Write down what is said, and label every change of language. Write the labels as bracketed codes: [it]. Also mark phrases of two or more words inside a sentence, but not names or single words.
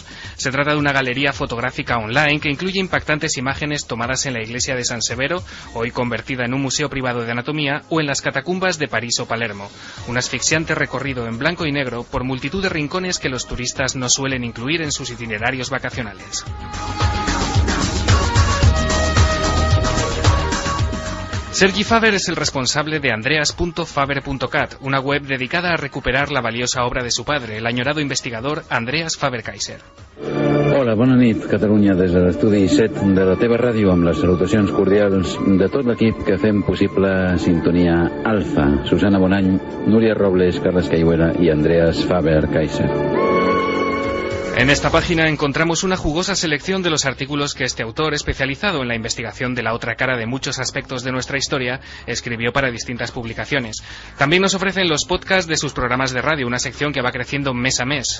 [es] Se trata de una galería fotográfica online que incluye impactantes imágenes tomadas en la iglesia de San Severo, hoy convertida en un museo privado de anatomía, o en las catacumbas de París o Palermo. Un asfixiante recorrido en blanco y negro por multitud de rincones que los turistas no suelen incluir en sus itinerarios vacacionales. Sergi Faber es el responsable de andreas.faber.cat, una web dedicada a recuperar la valiosa obra de su padre, el añorado investigador Andreas Faber-Kaiser. [ca] Hola, bona nit, Catalunya, des de l'estudi 7 de la teva ràdio, amb les salutacions cordials de tot l'equip que fem possible Sintonia Alfa. [es] Susana Bonany, Núria Robles, Carles Caiguera y Andreas Faber-Kaiser. En esta página encontramos una jugosa selección de los artículos que este autor, especializado en la investigación de la otra cara de muchos aspectos de nuestra historia, escribió para distintas publicaciones. También nos ofrecen los podcasts de sus programas de radio, una sección que va creciendo mes a mes.